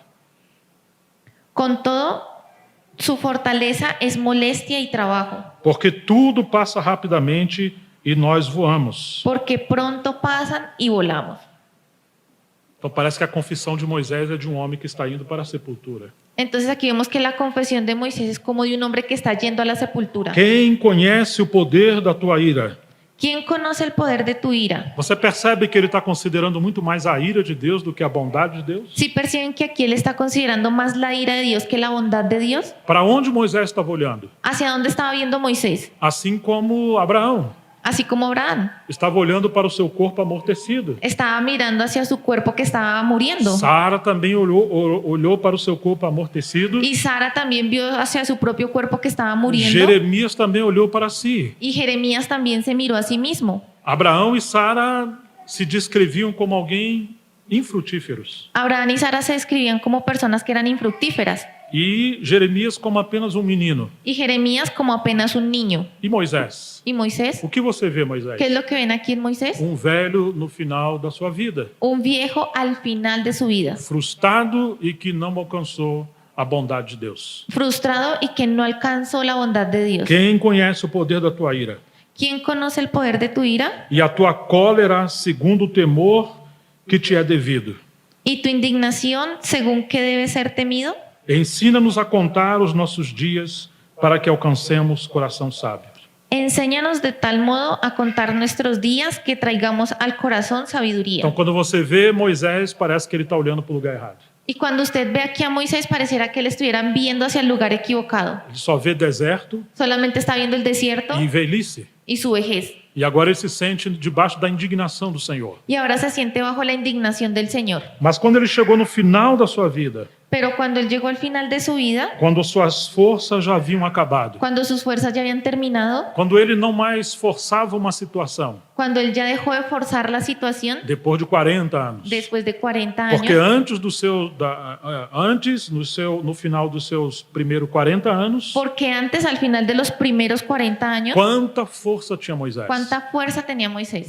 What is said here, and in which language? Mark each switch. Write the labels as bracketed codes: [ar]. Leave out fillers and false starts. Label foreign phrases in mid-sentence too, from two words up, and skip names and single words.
[es] Con todo, su fortaleza es molestia y trabajo. [pt] Porque tudo passa rapidamente e nós voamos. [es] Porque pronto pasan y volamos. [pt] Então parece que a confissão de Moisés é de um homem que está indo para a sepultura. [es] Entonces aquí vemos que la confesión de Moisés es como de un hombre que está yendo a la sepultura. [pt] Quem conhece o poder da tua ira? [es] ¿Quién conoce el poder de tu ira? [pt] Você percebe que ele está considerando muito mais a ira de Deus do que a bondade de Deus? [es] ¿Sí perciben que aquí él está considerando más la ira de Dios que la bondad de Dios? [pt] Para onde Moisés estava olhando? [es] ¿Hacia dónde estaba viendo Moisés? [pt] Assim como Abraão [es] Así como Abraham [pt] estava olhando para o seu corpo amortecido. [es] estaba mirando hacia su cuerpo que estaba muriendo. [pt] Sara também olhou para o seu corpo amortecido. [es] Y Sara también vio hacia su propio cuerpo que estaba muriendo. [pt] Jeremias também olhou para si. [es] Y Jeremías también se miró a sí mismo. [pt] Abraão e Sara se descreviam como alguém infrutíferos. [es] Abraham y Sara se describían como personas que eran infructíferas. [pt] E Jeremias como apenas um menino. [es] Y Jeremías como apenas un niño. [pt] E Moisés? [es] ¿Y Moisés? [pt] O que você vê, Moisés? [es] ¿Qué es lo que ven aquí en Moisés? [pt] Velho no final da sua vida. [es] Un viejo al final de su vida. [pt] Frustrado e que não alcançou a bondade de Deus. [es] Frustrado y que no alcanzó la bondad de Dios. [pt] Quem conhece o poder da tua ira? [es] ¿Quién conoce el poder de tu ira? [pt] E a tua cólera segundo o temor que te é devido. [es] ¿Y tu indignación según qué debe ser temido? [pt] Ensina-nos a contar os nossos dias para que alcancemos coração sábio. [es] Enséñanos de tal modo a contar nuestros días que traigamos al corazón sabiduría. [pt] Então, quando você vê Moisés, parece que ele está olhando para o lugar errado. [es] Y cuando usted ve aquí a Moisés, pareciera que le estuvieran viendo hacia el lugar equivocado. [pt] Ele só vê deserto [es] Solamente está viendo el desierto [pt] e velhice. [es] y su vejez. [pt] E agora ele se sente debaixo da indignação do Senhor. [es] Y ahora se siente bajo la indignación del Señor. [pt] Mas quando ele chegou no final da sua vida, [es] Pero cuando él llegó al final de su vida, [pt] quando suas forças já haviam acabado, [es] cuando sus fuerzas ya habían terminado, [pt] quando ele não mais forçava uma situação, [es] cuando él ya dejó de forzar la situación, [pt] depois de 40 anos, [es] después de 40 [pt] porque [es] años, [pt] no final dos seus primeiros 40 anos, [es] porque antes, al final de los primeros 40 años, [pt] quanta força tinha Moisés? [es] ¿cuánta fuerza tenía Moisés?